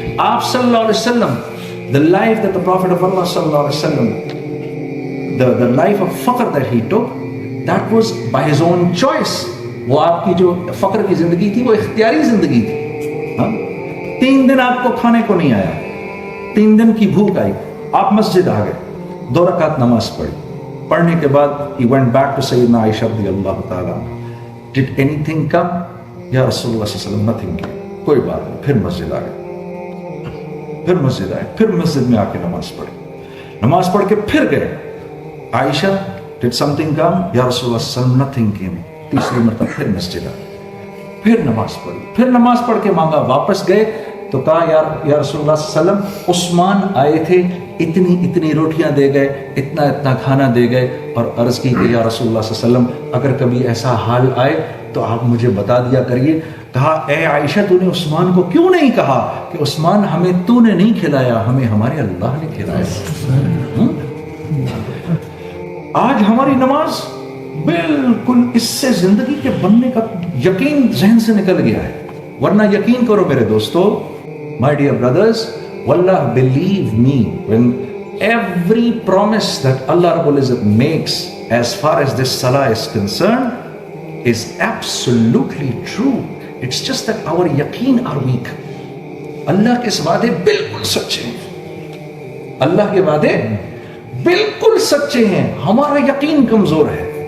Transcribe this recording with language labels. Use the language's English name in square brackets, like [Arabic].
[English] آپ صلی اللہ علیہ وسلم, the life that the Prophet of Allah صلی اللہ علیہ وسلم, the life of فقر that he took, that was by his own choice. [Urdu] وہ آپ کی جو فقر کی زندگی تھی وہ اختیاری زندگی تھی. 3 دن آپ کو کھانے کو نہیں آیا, 3 دن کی بھوک آئی, آپ مسجد آ گئے, 2 رکعت نماز پڑھی. پڑھنے کے بعد [English] he went back to سیدنا عائشہ رضی اللہ تعالیٰ. Did anything come? [Urdu] یا رسول اللہ صلی اللہ علیہ وسلم [English] nothing came. [Urdu] کوئی بات نہیں, پھر مسجد آ گئے, پھر مسجد آئے, پھر مسجد میں آ کے نماز پڑھی. نماز پڑھ کے پھر گئے. [English] Aisha did something come? [Urdu] یا رسول اللہ صلی اللہ علیہ وسلم [English] nothing came. [Urdu] تیسری مرتبہ پھر مسجد آئے, پھر نماز پڑھی, پھر نماز پڑھ کے مانگا, واپس گئے تو کہا یا رسول اللہ صلی اللہ علیہ وسلم عثمان آئے تھے اتنی روٹیاں دے گئے, اتنا کھانا دے گئے, اور عرض کی کہ یا رسول اللہ صلی اللہ علیہ وسلم اگر کبھی ایسا حال آئے تو آپ مجھے بتا دیا کریے. کہا اے عائشہ تو نے عثمان کو کیوں نہیں کہا کہ عثمان ہمیں تو نے نہیں کھلایا, ہمیں ہمارے اللہ نے کھلایا. آج ہماری نماز بالکل اس سے زندگی کے بننے کا یقین ذہن سے نکل گیا ہے. ورنہ یقین کرو میرے دوستو, [English] my dear brothers, wallah believe me, when every promise that Allah Rabbul Izzat makes as far as this salah is concerned is absolutely true. It's just that our yaqeen are weak. [Urdu] اللہ کے وعدے بالکل سچے ہیں, اللہ کے وعدے بالکل سچے ہیں, ہمارا یقین کمزور ہے.